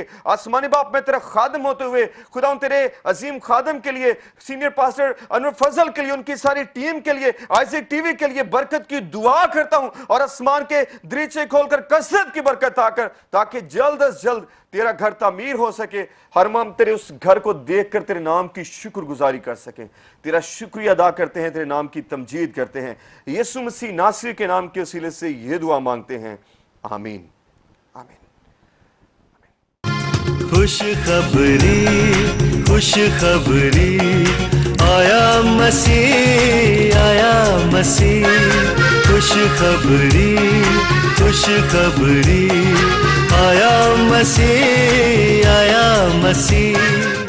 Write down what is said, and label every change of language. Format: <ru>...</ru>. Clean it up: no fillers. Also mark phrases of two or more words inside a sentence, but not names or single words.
<ur>آسمانی باپ, میں تیرا خادم ہوتے ہوئے خداوند تیرے عظیم خادم کے لیے, سینئر پاسٹر انور فضل کے لیے, ان کی ساری ٹیم کے لیے, آئزک ٹی وی کے لیے برکت کی دعا کرتا ہوں, اور آسمان کے دریچے کھول کر کثرت کی برکت آ کر, تاکہ جلد از جلد تیرا گھر تعمیر ہو سکے. ہم تیرے اس گھر کو دیکھ کر تیرے نام کی شکر گزاری کر سکیں. تیرا شکریہ ادا کرتے ہیں, تیرے نام کی تمجید کرتے ہیں. یسوع مسیح ناصری کے نام کے وسیلے سے یہ دعا مانگتے ہیں, آمین, آمین. خوش خبری, خوش خبری, آیا مسیح, آیا مسیح. خوش خبری, خوش خبری, آیا مسیح, آیا مسیح.</ur>